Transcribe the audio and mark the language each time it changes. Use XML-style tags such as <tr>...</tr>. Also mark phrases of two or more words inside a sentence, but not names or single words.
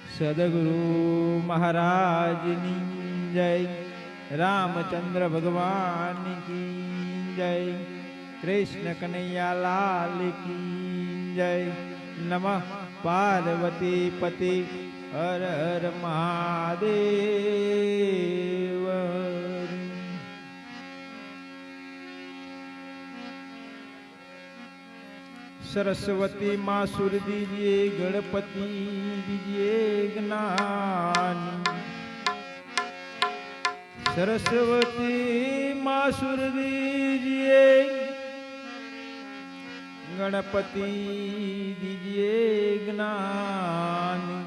<gu>સદગુરુ મહારાજની જય,</gu> <hi>रामचंद्र भगवान की जय, कृष्ण कनैया लाल की जय,</hi> <gu>નમઃ પાર્વતી પતિ હર હર મહાદેવ।</gu> <hi>सरस्वती माँ सुर दीजिए, गणपति दीजिए ज्ञान। सरस्वती माँ सुर दीजिए, गणपति दीजिए ज्ञान।</hi>